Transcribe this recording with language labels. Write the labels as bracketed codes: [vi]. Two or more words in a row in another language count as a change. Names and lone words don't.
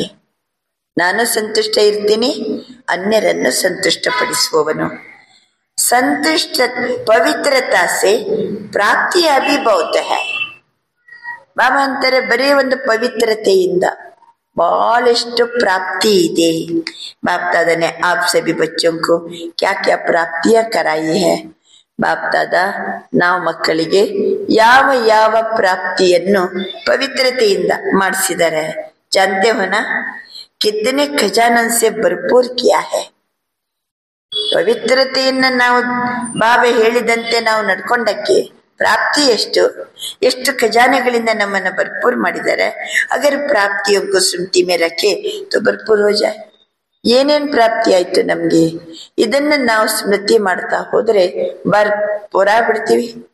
[kn] ನಾನು ಸಂತುಷ್ಟ ಇರ್ತೀನಿ, ಅನ್ಯರನ್ನು ಸಂತುಷ್ಟಪಡಿಸುವವನು. [hi] संतुष्ट पवित्रता से प्राप्ति भी बहुत है. [kn] ಬಾಬಾ ಅಂತಾರೆ ಬರೀ ಒಂದು ಪವಿತ್ರತೆಯಿಂದ ಬಹಳಷ್ಟು ಪ್ರಾಪ್ತಿ ಇದೆ. [hi] बाप दादा ने आप सभी बच्चों को क्या क्या प्राप्तियां कराई है. [kn] बाप दादा ನಾವು ಮಕ್ಕಳಿಗೆ ಯಾವ ಯಾವ ಪ್ರಾಪ್ತಿಯನ್ನು ಪವಿತ್ರತೆಯಿಂದ ಮಾಡಿಸಿದ್ದಾರೆ. [hi] जानते हो ना कितने खजानन से भरपूर किया है. [kn] ಪವಿತ್ರತೆಯನ್ನ ನಾವು ಬಾಬಾ ಹೇಳಿದಂತೆ ನಾವು ನಡ್ಕೊಂಡಕ್ಕೆ ಪ್ರಾಪ್ತಿ ಎಷ್ಟು ಎಷ್ಟು ಖಜಾನೆಗಳಿಂದ ನಮ್ಮನ್ನ ಭರ್ಪೂರ್ ಮಾಡಿದ್ದಾರೆ. [hi] अगर प्राप्तियों को स्मृति में रखें तो भरपूर हो जाएं. [kn] ಏನೇನ್ ಪ್ರಾಪ್ತಿ ಆಯ್ತು ನಮ್ಗೆ, ಇದನ್ನ ನಾವು ಸ್ಮೃತಿ ಮಾಡ್ತಾ ಹೋದ್ರೆ ಭರ್ಪೂರ ಬಿಡ್ತೀವಿ.